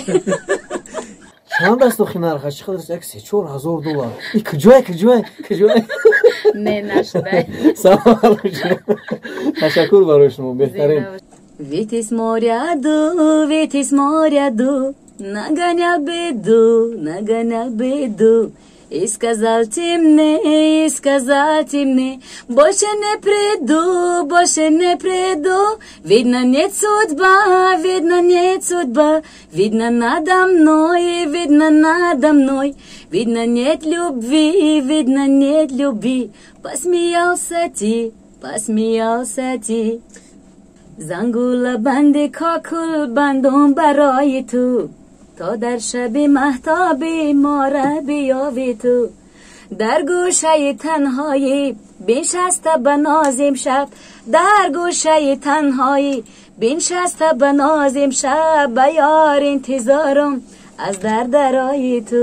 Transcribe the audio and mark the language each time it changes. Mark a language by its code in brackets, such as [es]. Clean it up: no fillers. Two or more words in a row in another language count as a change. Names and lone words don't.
[tg] чанд аст охи нархаш? чӣ қадар аст? як $3,000. и куҷоя? Не нашудай. салом ташаккур барои шумо. беҳтарин. [ru] Витис моряду, наганя беду, и сказал ти мне, больше не приду, видно нет судьба, видно надо мной, видно нет любви, посмеялся ти. [fa] زنگوله بندی کاکل بندم برای تو، تا در شب مهتابی ما را بیابی تو. در گوشه تنهایی بنشسته به نازم شب، در گوشه تنهایی بنشسته به نازم شب، به یار انتظارم از درای تو.